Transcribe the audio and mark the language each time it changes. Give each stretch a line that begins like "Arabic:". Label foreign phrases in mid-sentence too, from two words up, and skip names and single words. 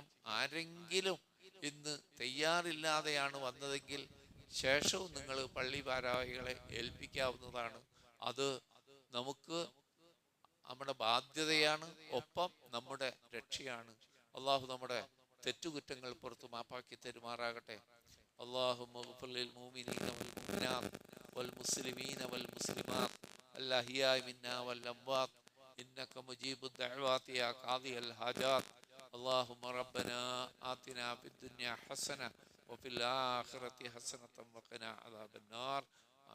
Malayalam: ആരെങ്കിലും ഇന്ന് തയ്യാറില്ലാതെയാണ് വന്നതെങ്കിൽ ശേഷവും നിങ്ങൾ പള്ളി ഭാരവാഹികളെ ഏൽപ്പിക്കാവുന്നതാണ്. അത് നമുക്ക് നമ്മുടെ ബാധ്യതയാണ്, ഒപ്പം നമ്മുടെ രക്ഷയാണ്. അള്ളാഹു നമ്മുടെ തെറ്റുകുറ്റങ്ങൾ പുറത്ത് മാപ്പാക്കി തരുമാറാകട്ടെ.
Arabic: اللهم اغفر للمؤمنين والمؤمنات والمسلمين والمسلمات الأحياء منا والأموات إنك مجيب الدعوات يا قاضي الحاجات. اللهم ربنا آتنا في الدنيا حسنة وفي الآخرة حسنة وقنا عذاب النار.